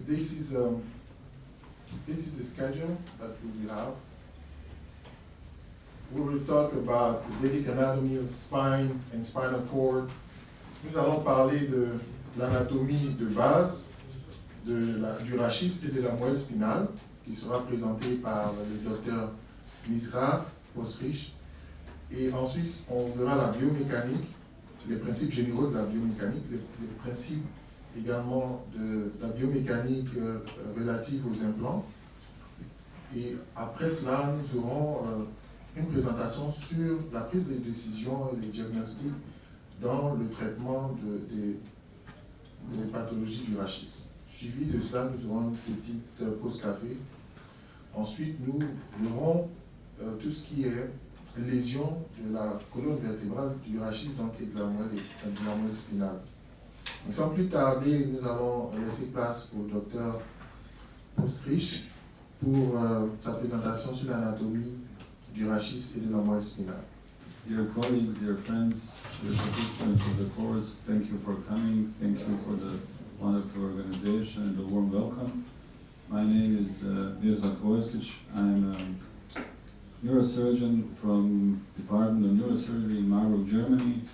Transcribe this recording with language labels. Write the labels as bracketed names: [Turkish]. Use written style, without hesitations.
[English] this is a schedule that we will have. We will talk about the basic anatomy of spine and spinal cord. [French] Nous allons parler de l'anatomie de base du rachis et de la moelle spinale, qui sera présentée par le docteur Mirza Posrich. Et ensuite, on verra la biomécanique, les principes généraux de la biomécanique, les principes également de la biomécanique relative aux implants. Et après cela, nous aurons une présentation sur la prise de décision et les diagnostics dans le traitement des pathologies du rachis. Suivi de cela, nous aurons une petite pause café. Ensuite, nous verrons tout ce qui est lésion de la colonne vertébrale du rachis donc, et de la moelle spinale. Donc, sans plus tarder, nous allons laisser place au docteur Posrich pour sa présentation sur l'anatomie du rachis et de la moelle spinale. [English] Dear colleagues, dear friends, dear participants of the course, thank you for coming. Thank you for the wonderful organization and the warm welcome. My name is Mirza Kovacic. I'm a neurosurgeon from Department of Neurosurgery in Marburg, Germany.